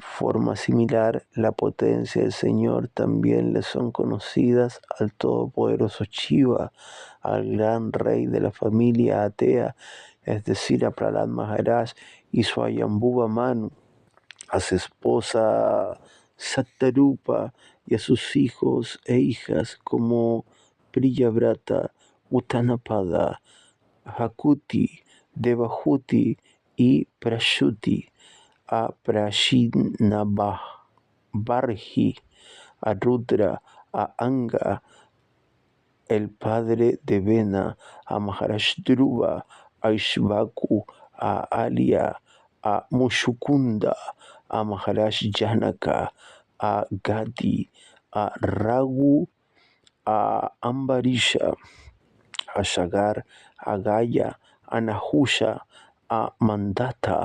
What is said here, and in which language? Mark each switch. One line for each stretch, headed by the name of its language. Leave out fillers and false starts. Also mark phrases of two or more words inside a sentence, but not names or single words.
Spanish: forma similar la potencia del Señor también le son conocidas al todopoderoso Shiva, al gran rey de la familia Atea, es decir, a Prahlad Maharaj y su Ayambhuva Manu, a su esposa Sattarupa y a sus hijos e hijas como Priyavrata, Uttanapada, Hakuti, Devahuti y Prashuti, a Prashinabharhi, a Rudra, a Anga, el padre de Vena, a Maharaj Dhruva, a Ishvaku, a Alia, a Mushukunda, a Maharaj Janaka, a Gadi, a Raghu, a Ambarisha, a Shagar, a Gaya, a Nahusha, a Mandata,